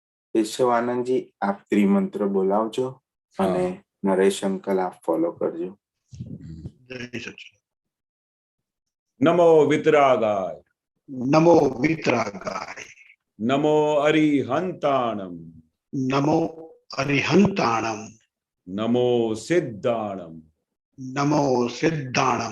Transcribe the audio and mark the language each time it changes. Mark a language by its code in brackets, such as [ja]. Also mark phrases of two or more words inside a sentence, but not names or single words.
[gu] કેશવાનંદજી આપ ત્રિમંત્ર બોલાવજો અને [hi] हाँ। [gu] નરેશ અંકલ આપ ફોલો કરજો. [hi] जय सच्चिदानंद। [sa] नमो वितरागाय, नमो वितरागाय, [pra] नमो अरिहंताणम, नमो अरिहंताणम, नमो सिद्धाणम, नमो सिद्धाणम,